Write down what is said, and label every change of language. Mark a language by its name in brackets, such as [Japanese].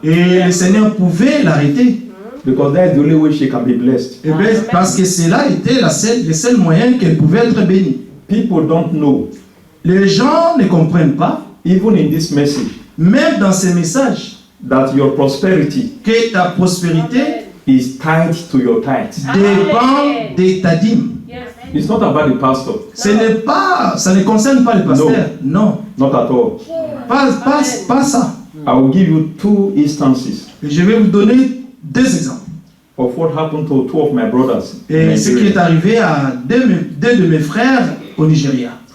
[French] et le Seigneur pouvait l'arrêter, [English] Because that's the only way she can be blessed. [French] et bien, parce que cela était le seul moyen qu'elle pouvait être bénie. [English] People don't know, [French] Les gens ne comprennent pas, [English] even in this message, [French] même dans ces messages, [English] that your prosperity [French] que ta prospérité [English] is tied to your tithes. [French] dépend de ta dîme. [English] It's not about the pastor, [French] Ça ne concerne pas le pasteur, non, [English] not at all. [French] pas ça. [English] I will give you two instances [French] Et je vais vous donner 2 exemples. [English] of what happened to 2 of my brothers. in [French] Et ce qui est [English] Nigeria. [French] arrivé à deux de mes frères au Nigeria.